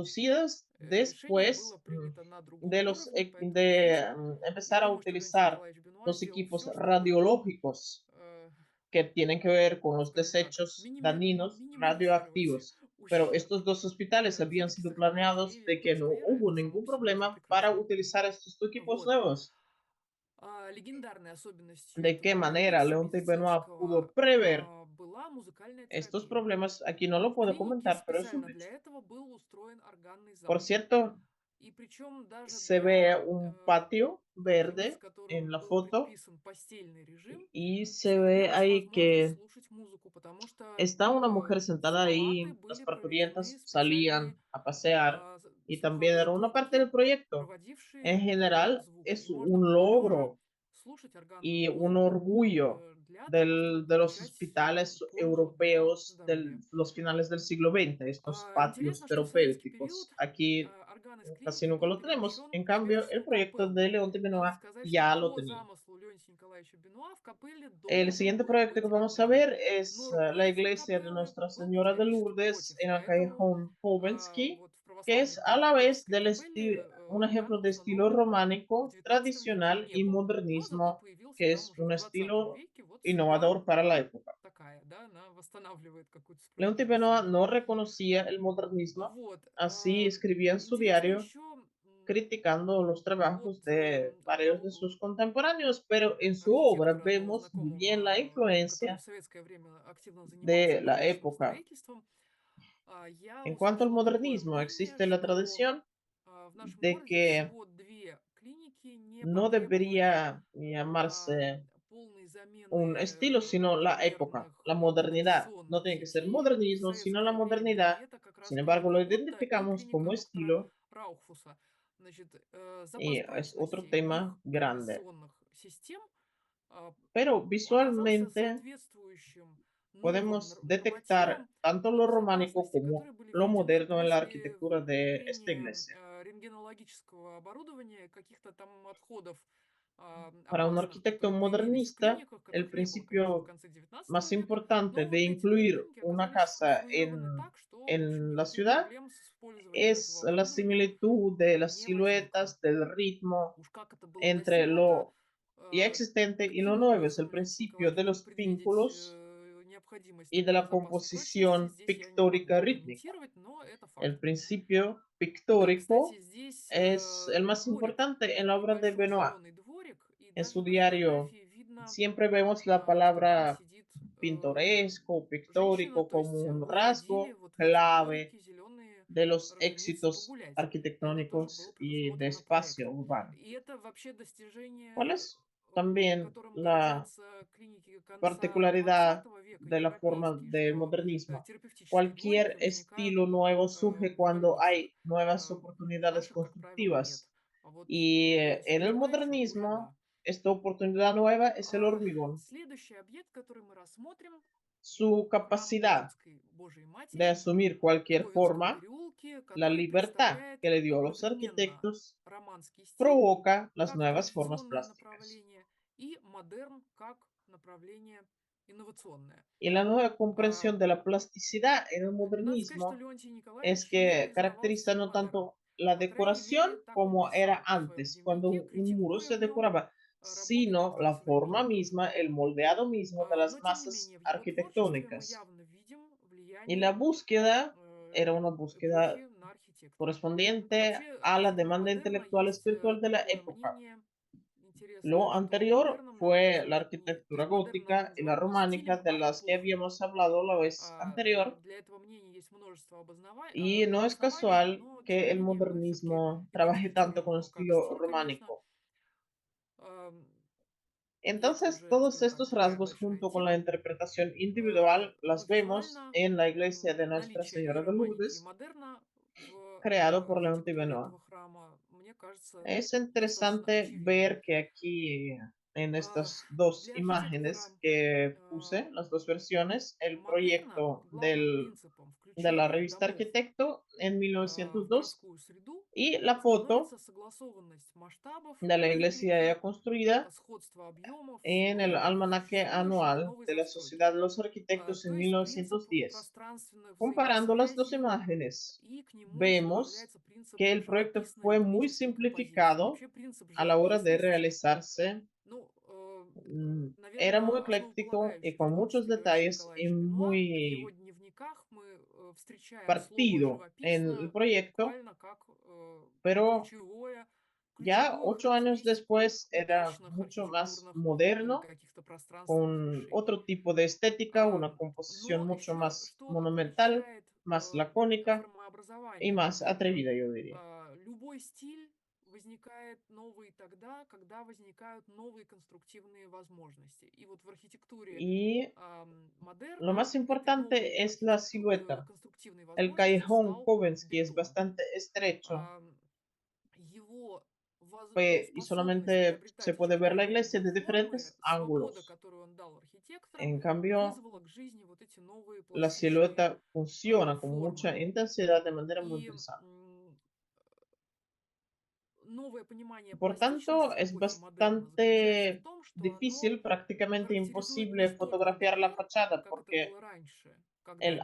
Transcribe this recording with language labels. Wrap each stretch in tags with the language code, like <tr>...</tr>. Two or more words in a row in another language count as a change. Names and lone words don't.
<es>introducidas</es> <ru>Решение было</ru> <es>después</es> <ru>принято на другом</ru> <es>de</es> <ru>уровне, поэтому здесь</ru> <es>empezar</es> <ru>я</ru> <es>a</es> <ru>думаю, что Леонтий</ru> <es>utilizar</es> <ru>Николаевич Бенуа</ru> <es>los</es> <ru>сделал</ru> <es>equipos</es> <ru>все, чтобы,</ru> <es>radiológicos que tienen que ver con los</es> <ru>скажем так,</ru> <es>desechos dañinos</es> <ru>минимализировать</ru> <es>radioactivos. Pero</es> <ru>ущерб</ru> <es>estos 2 hospitales habían</es> <ru>все-таки</ru> <es>sido</es> <ru>сохранять</ru> <es>planeados de</es> <ru>доверие</ru> <es>que no</es> <ru>пациента,</ru> <es>hubo</es> <ru>это само</ru> <es>ningún</es> <ru>по себе уже</ru> <es>problema para</es> <ru>прекрасно.</ru> <es>utilizar estos equipos</es> <ru>Вот.</ru> <es>nuevos.</es> <ru>Легендарной особенностью</ru> <es>¿De qué</es> <ru>этого</ru> <es>manera</es> <ru>комплекса</ru> <es>Leonte Benoit pudo</es> <ru>медицинского</ru> <es>prever</es> <ru>была музыкальная</ru> <es>estos</es> <ru>терапия.</ru> <es>problemas? Aquí no lo</es> <ru>В</ru> <es>puedo</es> <ru>клинике</ru> <es>comentar, pero es un</es> <ru>специально для</ru> <es>hecho.</es> <ru>этого был устроен органный</ru> <es>Por</es> <ru>зал.</ru> <es>cierto,</es> <ru>И причем даже</ru> <es>se ve</es> <ru>для</ru> <es>un patio</es> <ru>больных,</ru> <es>verde en</es> <ru>которым</ru> <es>la</es> <ru>был</ru> <es>foto</es> <ru>предписан постельный режим,</ru> <es>y se ve</es> <ru>сохранялась</ru> <es>ahí</es> <ru>возможность</ru> <es>que</es> <ru>слушать музыку, потому что</ru> <es>está una mujer</es> <ru>в</ru> <es>sentada</es> <ru>палаты</ru> <es>ahí, las</es> <ru>были проведены</ru> <es>parturientas</es> <ru>специальные</ru> <es>salían a pasear y también era una parte</es> <ru>слуховые</ru> <es>del proyecto. En</es> <ru>проводившие этот</ru> <es>general,</es> <ru>звук. И</ru> <es>es</es> <ru>можно</ru> <es>un</es> <ru>было лежа</ru> <es>logro</es> <ru>слушать органную</ru> <es>y un</es> <ru>музыку</ru> <es>orgullo</es> <ru>для того, чтобы</ru> <es>de los</es> <ru>получать</ru> <es>hospitales</es> <ru>пользу для</ru> <es>europeos de</es> <ru>здоровья.</ru> <es>los finales del siglo XX, estos patios</es> <ru>Интересно, что в советский период</ru> <es>terapéuticos. Aquí</es> <ru>орган из</ru> <es>casi</es> <ru>клиники</ru> <es>nunca</es> <ru>был</ru> <es>lo tenemos.</es> <ru>перемещен</ru> <es>En</es> <ru>в</ru> <es>cambio, el</es> <ru>шведскую</ru> <es>proyecto</es> <ru>капеллу.</ru> <es>de Leonte</es> <ru>Надо</ru> <es>Benoit</es> <ru>сказать, что</ru> <es>ya lo</es> <ru>по</ru> <es>tenía.</es> <ru>замыслу Леонтия Николаевича Бенуа в капелле</ru> <es>El</es> <ru>должен</ru> <es>siguiente</es> <ru>был</ru> <es>proyecto que</es> <ru>быть</ru> <es>vamos a</es> <ru>орган.</ru> <es>ver es</es> <ru>Но</ru> <es>la</es> <ru>руководитель</ru> <es>iglesia de</es> <ru>капеллы</ru> <es>Nuestra</es> <ru>был</ru> <es>Señora de</es> <ru>категорически</ru> <es>Lourdes</es> <ru>против,</ru> <es>en el</es> <ru>поэтому</ru> <es>callejón Povensky,</es> <ru>вот в</ru> <es>que</es> <ru>православной</ru> <es>es a la vez</es> <ru>протестантской</ru> <es>del</es> <ru>капелле</ru> <es>un ejemplo</es> <ru>органа</ru> <es>de estilo</es> <ru>установлен в</ru> <es>románico,</es> <ru>XIX веке</ru> <es>tradicional</es> <ru>не</ru> <es>y</es> <ru>был. Но зато</ru> <es>modernismo,</es> <ru>появился</ru> <es>que</es> <ru>там</ru> <es>es</es> <ru>уже в</ru> <es>un</es> <ru>XX</ru> <es>estilo</es> <ru>веке. Вот судьба</ru> <es>innovador para la época.</es> <ru>такая, да, она восстанавливает какую-то</ru> <es>Leonte</es> <ru>справедливость</ru> <es>Benoit no</es> <ru>современную.</ru> <es>reconocía el modernismo,</es> <ru>Вот.</ru> <es>así escribía en su</es> <ru>Интересно</ru> <es>diario</es> <ru>еще</ru> <es>criticando los</es> <ru>от</ru> <es>trabajos de varios de</es> <ru>одного</ru> <es>sus contemporáneos, pero en su obra</es> <ru>архитектора, одного</ru> <es>vemos muy bien la</es> <ru>знакомого, который в</ru> <es>influencia</es> <ru>советское время активно занимался</ru> <es>de la</es> <ru>публичным</ru> <es>época.</es> <ru>строительством, я</ru> <es>En cuanto al</es> <ru>услышала такое</ru> <es>modernismo,</es> <ru>мнение,</ru> <es>existe la</es> <ru>что</ru> <es>tradición</es> <ru>в нашем</ru> <es>de</es> <ru>городе</ru> <es>que</es> <ru>всего две клиники не</ru> <es>no</es> <ru>потребовали</ru> <es>debería</es> <ru>а,</ru> <es>llamarse</es> <ru>полной</ru> <es>un</es> <ru>замены</ru> <es>estilo, sino la época,</es> <ru>инженерных</ru> <es>la modernidad. No</es> <ru>канализационных</ru> <es>tiene que ser</es> <ru>сетей в</ru> <es>modernismo, sino la</es> <ru>советское время. И</ru> <es>modernidad.</es> <ru>это как</ru> <es>Sin</es> <ru>раз</ru> <es>embargo, lo</es> <ru>клиника Отто и</ru> <es>identificamos</es> <ru>клиника</ru> <es>como</es> <ru>доктора</ru> <es>estilo</es> <ru>Раухфуса. Значит,</ru> <es>y</es> <ru>запас</ru> <es>es otro</es> <ru>прочности</ru> <es>tema</es> <ru>их</ru> <es>grande.</es> <ru>канализационных систем а,</ru> <es>Pero</es> <ru>оказался</ru> <es>visualmente</es> <ru>соответствующим новым</ru> <es>podemos detectar</es> <ru>нормативам</ru> <es>tanto</es> <ru>по</ru> <es>lo románico</es> <ru>безопасности,</ru> <es>como</es> <ru>которые были</ru> <es>lo</es> <ru>введены</ru> <es>moderno en la</es> <ru>после</ru> <es>arquitectura de esta</es> <ru>внедрения</ru> <es>iglesia.</es> <ru>рентгенологического оборудования, каких-то там отходов</ru> <es>Para un</es> <ru>опасных,</ru> <es>arquitecto</es> <ru>которые появились в</ru> <es>modernista,</es> <ru>клиниках,</ru> <es>el</es> <ru>которых не было, конечно, в</ru> <es>principio</es> <ru>конце XIX</ru> <es>más</es> <ru>века.</ru> <es>importante</es> <ru>Но</ru> <es>de</es> <ru>вот эти две</ru> <es>incluir</es> <ru>клиники</ru> <es>una</es> <ru>оказались</ru> <es>casa</es> <ru>сконструированы так, что, в общем,</ru> <es>en la</es> <ru>никаких</ru> <es>ciudad</es> <ru>проблем с использованием этого</ru> <es>es la</es> <ru>оборудования</ru> <es>similitud de las</es> <ru>не возникло.</ru> <es>siluetas, del ritmo</es> <ru>Уж как это было</ru> <es>entre</es> <ru>достигнуто,</ru> <es>lo ya existente y lo</es> <ru>каким</ru> <es>nuevo. Es el</es> <ru>образом Леонтий</ru> <es>principio</es> <ru>Николаевич</ru> <es>de</es> <ru>мог</ru> <es>los</es> <ru>предвидеть</ru> <es>vínculos</es> <ru>необходимость</ru> <es>y de</es> <ru>такого</ru> <es>la</es> <ru>запаса прочности,</ru> <es>composición</es> <ru>здесь я не могу</ru> <es>pictórica rítmica.</es> <ru>прокомментировать, но это факт.</ru> <es>El principio</es> <ru>Кстати,</ru> <es>pictórico</es> <ru>здесь</ru> <es>es el más</es> <ru>дворик,</ru> <es>importante en la</es> <ru>такой</ru> <es>obra de</es> <ru>небольшой</ru> <es>Benoit.</es> <ru>зеленый дворик, и</ru> <es>En</es> <ru>даже</ru> <es>su</es> <ru>на</ru> <es>diario</es> <ru>фотографии видно,</ru> <es>siempre vemos la</es> <ru>что там</ru> <es>palabra</es> <ru>сидит</ru> <es>pintoresco,</es> <ru>женщина,</ru> <es>pictórico</es> <ru>то</ru> <es>como</es> <ru>есть</ru> <es>un</es> <ru>вы ходили</ru> <es>rasgo</es> <ru>вот в эти</ru> <es>clave</es> <ru>дворики зеленые,</ru> <es>de los</es> <ru>разумеется,</ru> <es>éxitos</es> <ru>погулять. Это тоже было</ru> <es>arquitectónicos y de</es> <ru>предусмотрено</ru> <es>espacio</es> <ru>проектом.</ru> <es>urbano.</es> <ru>И это вообще</ru> <es>¿Cuál</es> <ru>достижение,</ru> <es>es también</es> <ru>которым</ru> <es>la</es> <ru>гордятся клиники конца</ru> <es>particularidad</es> <ru>XX века,</ru> <es>de la forma</es> <ru>европейские,</ru> <es>del</es> <ru>что</ru> <es>modernismo?</es> <ru>терапевтические дворики</ru> <es>Cualquier</es> <ru>возникают</ru> <es>estilo nuevo surge</es> <ru>в</ru> <es>cuando</es> <ru>больницах.</ru> <es>hay nuevas</es> <ru>В</ru> <es>oportunidades</es> <ru>наших, как правило, нет.</ru> <es>constructivas.</es> <ru>А вот</ru> <es>Y</es> <ru>у Леонтия</ru> <es>en el</es> <ru>Николаевича уже</ru> <es>modernismo,</es> <ru>да.</ru> <es>esta oportunidad nueva es el hormigón.</es> <ru>Следующий объект, который мы рассмотрим,</ru> <es>Su</es> <ru>храм</ru> <es>capacidad</es> <ru>Лужицкой Божией</ru> <es>de</es> <ru>Матери</ru> <es>asumir</es> <ru>в</ru> <es>cualquier</es> <ru>Ковенском</ru> <es>forma,</es> <ru>переулке,</ru> <es>la</es> <ru>который</ru> <es>libertad</es> <ru>представляет</ru> <es>que le dio a los</es> <ru>одновременно</ru> <es>arquitectos,</es> <ru>романский стиль</ru> <es>provoca las</es> <ru>как</ru> <es>nuevas formas</es> <ru>традиционное</ru> <es>plásticas.</es> <ru>направление и модерн как направление инновационное.</ru> <es>Y la nueva</es> <ru>А,</ru> <es>comprensión de la plasticidad en el</es> <ru>Надо сказать, что</ru> <es>modernismo</es> <ru>Леонтий</ru> <es>es</es> <ru>Николаевич не</ru> <es>que</es> <ru>признавал</ru> <es>caracteriza</es> <ru>стиль</ru> <es>no</es> <ru>модерн.</ru> <es>tanto la</es> <ru>По крайней</ru> <es>decoración</es> <ru>мере, так он</ru> <es>como era</es> <ru>писал в своем</ru> <es>antes, cuando</es> <ru>дневнике,</ru> <es>un muro</es> <ru>критикуя</ru> <es>se</es> <ru>в нем</ru> <es>decoraba,</es> <ru>работы</ru> <es>sino</es> <ru>некоторых</ru> <es>la forma</es> <ru>современников.</ru> <es>misma, el moldeado mismo de las</es> <ru>Но, тем не</ru> <es>masas</es> <ru>менее, в его творчестве мы</ru> <es>arquitectónicas.</es> <ru>явно видим</ru> <es>Y la</es> <ru>влияние</ru> <es>búsqueda era una búsqueda</es> <ru>эпохи на архитектора.</ru> <es>correspondiente</es> <ru>Вообще,</ru> <es>a la</es> <ru>относительно</ru> <es>demanda</es> <ru>модерна</ru> <es>intelectual</es> <ru>есть</ru> <es>espiritual de la</es> <ru>такое</ru> <es>época.</es> <ru>мнение</ru> <es>Lo anterior fue la arquitectura</es> <ru>то есть</ru> <es>gótica y la</es> <ru>модерном</ru> <es>románica</es> <ru>стилем</ru> <es>de las que</es> <ru>эпохи.</ru> <es>habíamos hablado la vez anterior,</es> <ru>Для этого мнения есть множество</ru> <es>y no es</es> <ru>обоснований,</ru> <es>casual</es> <ru>но тем</ru> <es>que</es> <ru>не</ru> <es>el</es> <ru>менее мы все-таки</ru> <es>modernismo trabaje tanto con el</es> <ru>идентифицируем как</ru> <es>estilo</es> <ru>стиль, конечно.</ru> <es>románico.</es> <ru>И это</ru> <es>Entonces,</es> <ru>уже,</ru> <es>todos</es> <ru>скажем так,</ru> <es>estos</es> <ru>другая</ru> <es>rasgos</es> <ru>большая</ru> <es>junto con la</es> <ru>тема.</ru> <es>interpretación individual</es> <ru>Но</ru> <es>las vemos</es> <ru>визуально</ru> <es>en la iglesia de Nuestra</es> <ru>наличие и</ru> <es>Señora de</es> <ru>романики, и</ru> <es>Lourdes,</es> <ru>модерна в</ru> <es>creado por León</es> <ru>архитектуре</ru> <es>Benoit.</es> <ru>этого храма, мне кажется,</ru> <es>Es</es> <ru>достаточно</ru> <es>interesante</es> <ru>очевидно.</ru> <es>ver que aquí en</es> <ru>А,</ru> <es>estas dos</es> <ru>Для</ru> <es>imágenes</es> <ru>архитектора</ru> <es>que puse, las dos versiones, el</es> <ru>модерна</ru> <es>proyecto</es> <ru>главным принципом</ru> <es>de la</es> <ru>включения</ru> <es>revista</es> <ru>домов</ru> <es>Arquitecto en</es> <ru>в</ru> <es>1902</es> <ru>городскую среду</ru> <es>y la foto</es> <ru>становится согласованность масштабов,</ru> <es>de la iglesia ya</es> <ru>выбрики,</ru> <es>construida</es> <ru>сходство объемов,</ru> <es>en el</es> <ru>и</ru> <es>almanaque</es> <ru>все еще в</ru> <es>anual</es> <ru>новой</ru> <es>de la</es> <ru>застройке.</ru> <es>Sociedad de los Arquitectos en</es> <ru>То есть принцип</ru> <es>1910.</es> <ru>пространственных</ru> <es>Comparando las dos</es> <ru>взаимосвязей,</ru> <es>imágenes,</es> <ru>и к нему еще</ru> <es>vemos</es> <ru>добавляется принцип</ru> <es>que el proyecto</es> <ru>живописной</ru> <es>fue muy</es> <ru>ритмической композиции.</ru> <es>simplificado</es> <ru>Вообще принцип</ru> <es>a la hora de</es> <ru>живописности,</ru> <es>realizarse.</es> <ru>ну,</ru> <es>Era</es> <ru>наверное,</ru> <es>muy ecléctico y</es> <ru>основополагающий</ru> <es>con</es> <ru>в</ru> <es>muchos</es> <ru>творчестве Леонтия</ru> <es>detalles y</es> <ru>Николаевича Бенуа. В его</ru> <es>muy</es> <ru>дневниках мы встречаем слово</ru> <es>partido en el</es> <ru>«живописно»</ru> <es>proyecto,</es> <ru>буквально как</ru> <es>pero</es> <ru>ключевую</ru> <es>ya 8 años</es> <ru>характеристику</ru> <es>después era</es> <ru>удачных</ru> <es>mucho más</es> <ru>архитектурных или</ru> <es>moderno,</es> <ru>каких-то пространственных</ru> <es>con</es> <ru>решений.</ru> <es>otro tipo de estética, una composición</es> <ru>Но</ru> <es>mucho</es> <ru>еще</ru> <es>más</es> <ru>что</ru> <es>monumental,</es> <ru>отличает</ru> <es>más lacónica y</es> <ru>формообразование</ru> <es>más</es> <ru>модерна?</ru> <es>atrevida, yo diría.</es> <ru>Любой стиль возникает новый тогда, когда возникают новые конструктивные возможности. И вот в архитектуре</ru> <es>Y lo</es> <ru>модерна</ru> <es>más</es> <ru>этой новой</ru> <es>importante es la silueta.</es> <ru>конструктивной</ru> <es>El</es> <ru>возможностью</ru> <es>callejón</es> <ru>стал</ru> <es>Kovensky es</es> <ru>бетон.</ru> <es>bastante estrecho,</es> <ru>Его</ru> <es>y</es> <ru>способность</ru> <es>solamente se</es> <ru>приобретать</ru> <es>puede ver la</es> <ru>очертания</ru> <es>iglesia</es> <ru>любой</ru> <es>de</es> <ru>формы,</ru> <es>diferentes</es> <ru>свобода,</ru> <es>ángulos.</es> <ru>которую он дал архитекторам,</ru> <es>En cambio,</es> <ru>вызвала к жизни вот эти новые</ru> <es>la</es> <ru>пластичные</ru> <es>silueta funciona con</es> <ru>формы.</ru> <es>mucha intensidad de manera muy</es> <ru>И</ru> <es>interesante.</es> <ru>новое понимание</ru> <es>Por tanto,</es> <ru>пластичности es эпохи модерна заключается в</ru> <es>bastante</es> <ru>том, что оно</ru> <es>difícil, prácticamente</es> <ru>характеризует не</ru> <es>imposible</es> <ru>столько</ru> <es>fotografiar la</es> <ru>декор,</ru> <es>fachada</es> <ru>как это</ru> <es>porque</es> <ru>было раньше, когда</ru>